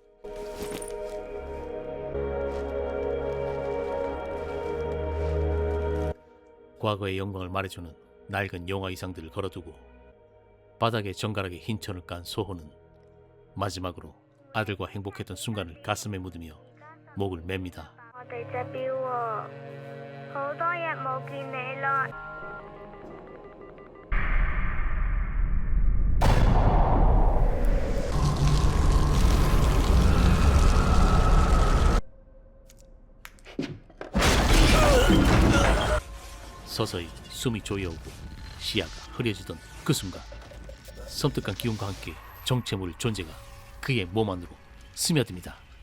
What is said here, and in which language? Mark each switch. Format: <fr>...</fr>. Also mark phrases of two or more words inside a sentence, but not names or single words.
<ko>과거의 영광을 말해주는 낡은 영화 의상들을 걸어두고 바닥에 정갈하게 흰 천을 깐 소호는 마지막으로 아들과 행복했던 순간을 가슴에 묻으며 목을 맵니다.</ko> <yue>我哋隻錶喎，好多日冇見你啦。</yue> <ko>서서히 숨이 조여오고 시야가 흐려지던 그 순간 섬뜩한 기운과 함께 정체모를 존재가 그의 몸 안으로 스며듭니다.</ko>